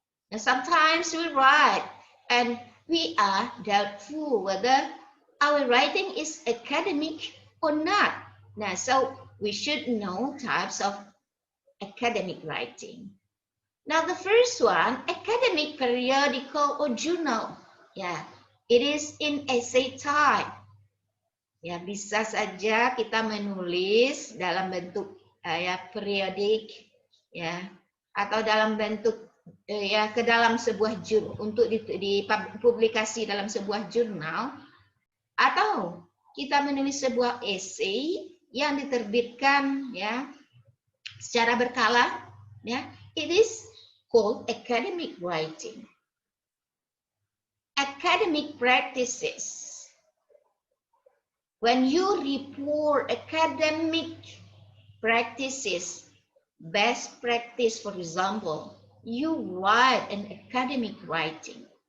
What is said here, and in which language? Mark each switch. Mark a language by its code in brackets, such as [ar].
[en] Now, sometimes we write and we are doubtful whether our writing is academic or not. Now, so we should know types of academic writing. Now, the first one, academic periodical or journal. Ya, it is in essay type. [id] Ya, bisa saja kita menulis dalam bentuk ya periodik, ya, atau dalam bentuk ya ke dalam sebuah untuk dipublikasi dalam sebuah jurnal, atau kita menulis sebuah essay yang diterbitkan ya secara berkala, ya. [en] It is called academic writing. Academic practices. When you report academic practices, best practice, for example, you write an academic writing.